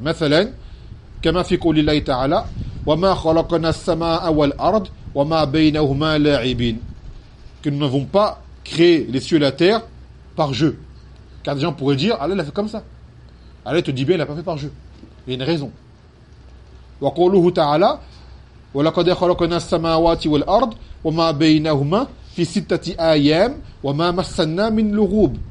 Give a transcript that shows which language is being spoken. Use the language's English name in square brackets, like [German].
[Arabic] مثلا كما في قول الله تعالى وما خلقنا السماء والأرض وما بينهما لاعبين. [French] Que nous n'avons pas créé les cieux et la terre par jeu. Car des gens pourraient dire, Allah l'a fait comme ça. Allah te dit bien, il n'a pas fait par jeu. Il y a une raison. [Arabic] وَقُولُهُ تَعَالَى وَلَقَدْ خَلَقْنَا السَّمَاوَاتِ وَالْأَرْضِ وَمَا بَيْنَهُمَا فِي سِتَّةِ أَيَّامٍ وَمَا مَسَّنَا مِنْ لُغُوبٍ.